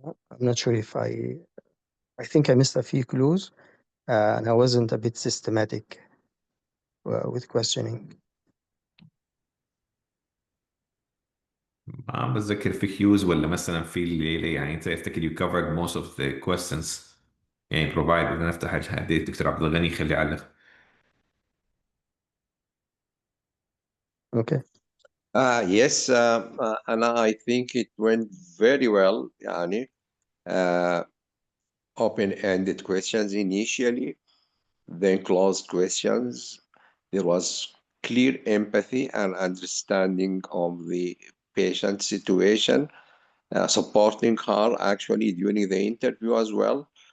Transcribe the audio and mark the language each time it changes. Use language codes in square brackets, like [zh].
[en] I'm not sure if I think I missed a few clues, and I wasn't a bit systematic with questioning. [ar] ما عم بتذكر في كيوز ولا مثلا في اللي يعني انت افتكر [en] you covered most of the questions [ar] يعني provide بدنا نفتح الحديث الدكتور عبد الغني خلي يعلق. [en] Okay. Yes, and I think it went very well. [ar] يعني [en] open-ended questions initially, then closed questions. There was clear empathy and understanding of the patient situation, supporting her actually during the interview as well.